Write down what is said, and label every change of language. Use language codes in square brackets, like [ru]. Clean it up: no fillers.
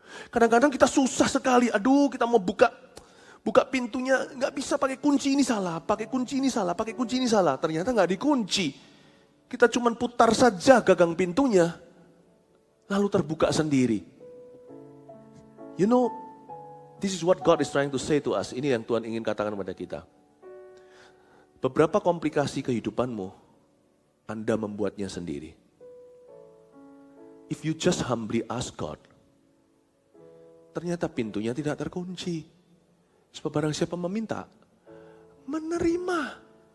[id] Kadang-kadang kita susah sekali, aduh kita mau buka pintunya, nggak bisa pakai kunci ini salah, pakai kunci ini salah, pakai kunci ini salah, ternyata nggak dikunci. Kita cuma putar saja gagang pintunya, lalu terbuka sendiri. [en] You know, this is what God is trying to say to us. [id] Ini yang Tuhan ingin katakan kepada kita. Beberapa komplikasi kehidupanmu, Anda membuatnya sendiri. [en] if you just humbly ask God, [id] ternyata pintunya tidak terkunci. Sebab barang siapa meminta, menerima.